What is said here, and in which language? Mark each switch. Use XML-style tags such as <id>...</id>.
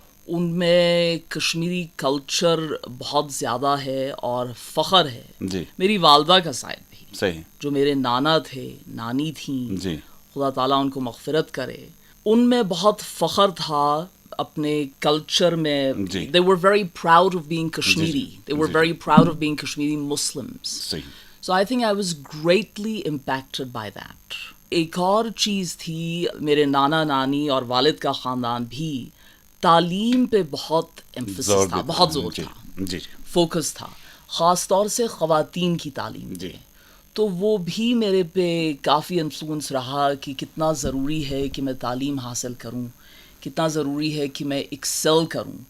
<ur>ان میں کشمیری کلچر بہت زیادہ ہے اور فخر ہے. جی. میری والدہ کا سائر بھی، صحیح. جو میرے نانا تھے، نانی تھیں، جی. خدا تعالیٰ ان کو مغفرت کرے، ان میں بہت فخر تھا اپنے کلچر میں. جی.</ur> <en>they were very proud of being Kashmiri. They were very proud of being Kashmiri Muslims.</en> <ur>صحیح.</ur> <en>So I think I was greatly impacted by that.</en> <ur>ایک اور چیز تھی، میرے نانا نانی اور والد کا خاندان بھی تعلیم پہ بہت ایمفسس تھا، بہت زور تھا، جی. فوکس تھا، خاص طور سے خواتین کی تعلیم جی. پہ. تو وہ بھی میرے پہ کافی انفلوئنس رہا کہ کتنا ضروری ہے کہ میں تعلیم حاصل کروں، کتنا ضروری ہے کہ میں ایکسل کروں</ur>